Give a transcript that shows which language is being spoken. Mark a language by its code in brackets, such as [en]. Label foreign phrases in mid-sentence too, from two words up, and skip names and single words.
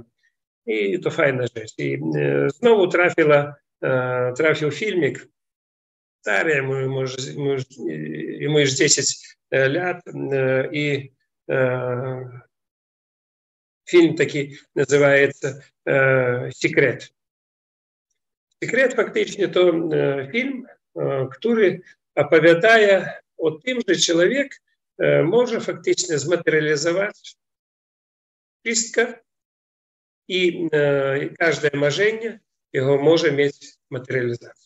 [pl] I to fajna rzecz. I znowu trafił filmik, stary, ему już 10 lat, i film taki nazywaється «Секрет». «Секрет» фактично to film, który opowiada o tym, że człowiek może faktycznie zmaterializować wszystko i każde marzenie jego może mieć materializację.